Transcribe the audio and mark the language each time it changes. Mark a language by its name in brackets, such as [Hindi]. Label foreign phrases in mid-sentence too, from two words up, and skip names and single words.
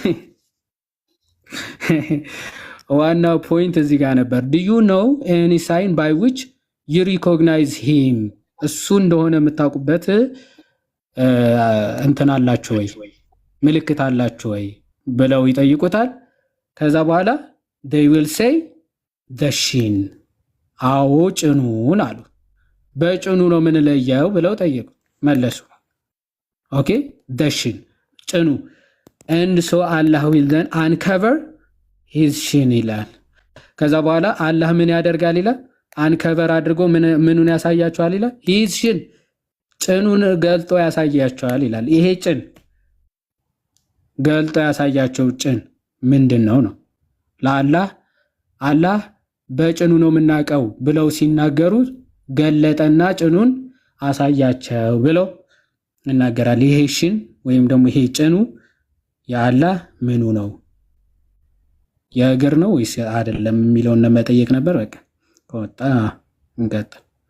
[Amharic] ዋናው ፖይንት እዚህ ጋር ነበር። [English] Do you know any sign by which you recognize him [Amharic] እሱ እንደሆነ የምታውቁበት እንትን አላችሁ ወይ ምልክት አላችሁ ወይ ብለው ይጠይቁታል። ከዛ በኋላ [English] they will say the [Amharic] shin አዎ ጭኑን አሉ። በጭኑ ነው ምን ለየው ብለው ጠየቁ መለሱ። ኦኬ [English] the shin [Amharic] ጭኑ [English] and so Allah will then uncover his shin [Amharic] ይላል። ከዛ በኋላ አላህ ምን ያደርጋል ይላል። አንከቨር አድርጎ ምኑን ያሳያቸዋል ይላል። [English] his shin [Amharic] ጭኑን ገልጦ ያሳያቸዋል ይላል። ይሄ ጭን ገልጦ ያሳያቸው ጭን ምንድን ነው ነው ለአላህ አላህ በጭኑ ነው የምናውቀው ብለው ሲናገሩ ገለጠና ጭኑን አሳያቸው ብለው ይናገራል። ይሄ ሽን ወይም ደግሞ ይሄ ጭኑ የአላህ ምኑ ነው የእግር ነው ወይስ አይደለም የሚለውን ለመጠየቅ ነበር። በቃ ከወጣ እንቀጥል።